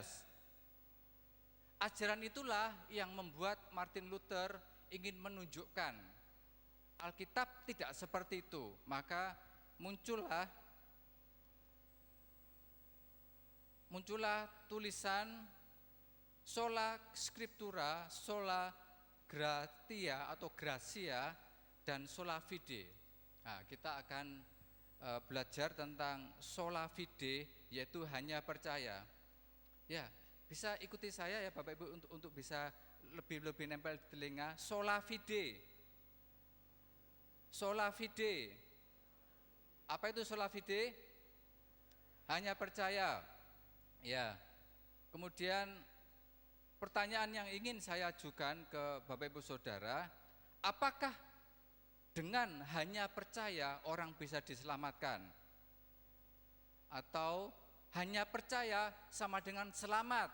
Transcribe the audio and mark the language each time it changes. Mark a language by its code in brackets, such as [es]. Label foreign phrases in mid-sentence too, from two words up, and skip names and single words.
[id] Ajaran itulah yang membuat Martin Luther ingin menunjukkan Alkitab tidak seperti itu. Maka muncullah tulisan [la] sola scriptura, sola gratia [id] atau gracia, dan [la] sola fide. [id] Nah, kita akan belajar tentang [la] sola fide, [id] yaitu hanya percaya. Ya, bisa ikuti saya ya Bapak Ibu untuk bisa lebih nempel di telinga. [la] Sola fide. Sola fide. [id] Apa itu [la] sola fide? [id] Hanya percaya. Ya. Kemudian pertanyaan yang ingin saya ajukan ke Bapak Ibu Saudara, apakah dengan hanya percaya orang bisa diselamatkan? Atau hanya percaya sama dengan selamat?